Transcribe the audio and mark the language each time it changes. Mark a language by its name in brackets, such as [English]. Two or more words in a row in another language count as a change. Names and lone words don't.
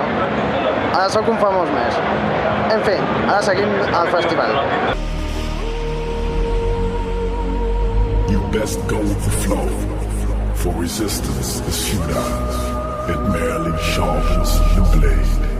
[Catalan] Ara sóc un famós més. En fi, ara seguim al festival. [English] You best go with the flow, for resistance is futile. It merely sharpens the blade.